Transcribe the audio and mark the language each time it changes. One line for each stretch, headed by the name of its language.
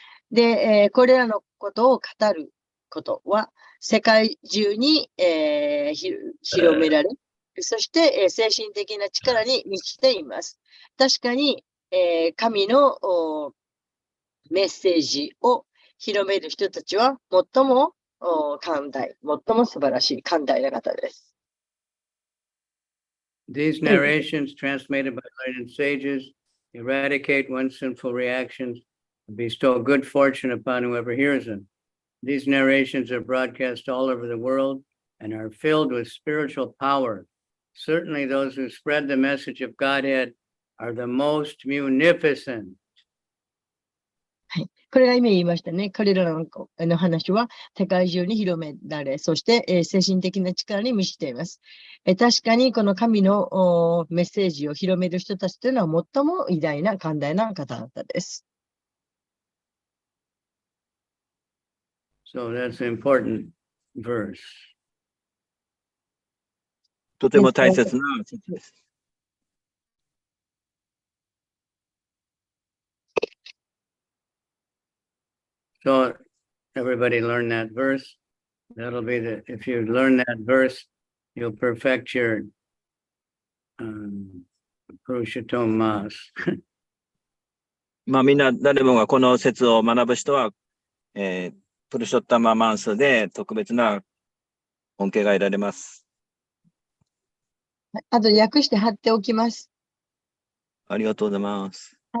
Japanese: で、これらのことを語ることは、世界中に、広められ、そして、精神的な力に満ちています。確かに、神のメッセージを広める人たちは最も寛大、最も素晴らしい寛大な方です。
English: These narrations transmitted by learned sages eradicate one's sinful reactions and bestow good fortune upon whoever hears them. These narrations are broadcast all over the world and are filled with spiritual power. Certainly those who spread the message of Godhead are the most munificent.
Japanese: これが今言いましたね。彼らの話は世界中に広められ、そして、精神的な力に満ちています。確かにこの神のメッセージを広める人たちというのは最も偉大な寛大な方々です。
English: So that's an important verse.
Japanese: とても大切な説です。
English: So everybody learn that verse. That'll be if you learn that verse, you'll perfect your Purushottam Mass.
Japanese: まあみんな誰もがこの説を学ぶ人は、プルショッタママンスで特別な恩恵が得られます。あと訳して貼っておきます。ありがとうございます。